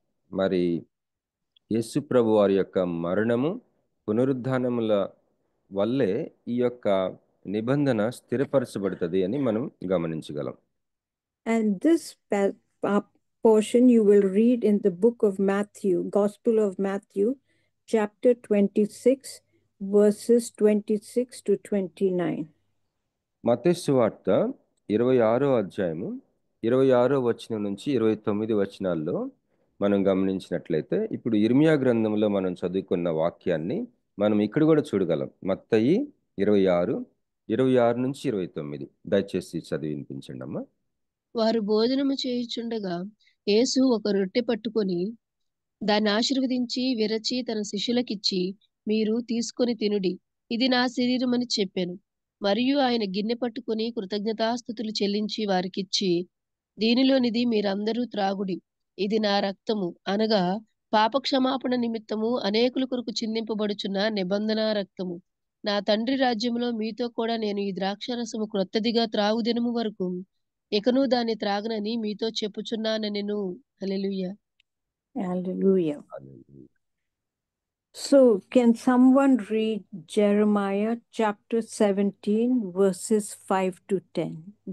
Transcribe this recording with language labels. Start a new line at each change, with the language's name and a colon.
Telugu: మరి యేసు ప్రభు వారి యొక్క మరణము పునరుద్ధానముల వల్లే ఈ యొక్క నిబంధన స్థిరపరచబడుతుంది అని మనం గమనించగలం.
English: And this portion you will read in the book of Matthew, Gospel of Matthew, chapter 26, verses 26 to 29.
Telugu: మత్తయి సువార్త 26వ అధ్యాయము 26వ వచనం నుంచి 29 వచనాల్లో మనం గమనించినట్లయితే ఇప్పుడు ఇర్మియా గ్రంథంలో మనం చదువుకున్న వాక్యాన్ని మనం ఇక్కడ కూడా చూడగలం. మత్తయి 26 నుంచి 29. దయచేసి చదివి వినిపించండి అమ్మా. వారు భోజనము చేయుచుండగా యేసు ఒక రొట్టె పట్టుకొని దాన్ని ఆశీర్వదించి విరచి తన శిష్యులకిచ్చి, మీరు తీసుకొని తినుడి, ఇది నా శరీరం అని చెప్పాను. మరియు ఆయన గిన్నె పట్టుకొని కృతజ్ఞతాస్తుతులు చెల్లించి వారికిచ్చి, దీనిలోనిది మీరందరూ త్రాగుడి, ఇది నా రక్తము, అనగా పాపక్షమాపణ నిమిత్తము అనేకుల కొరకు చిందింపబడుచున్న నిబంధన రక్తము. నా తండ్రి రాజ్యములో మీతో కూడా నేను ఈ ద్రాక్షారసము క్రొత్తదిగా త్రాగుదినము వరకు ఇకను దాన్ని త్రాగనని మీతో చెప్పుచున్నానెను. హల్లెలూయా.
English: Hallelujah. So can someone read Jeremiah chapter 17, verses 5 to 10?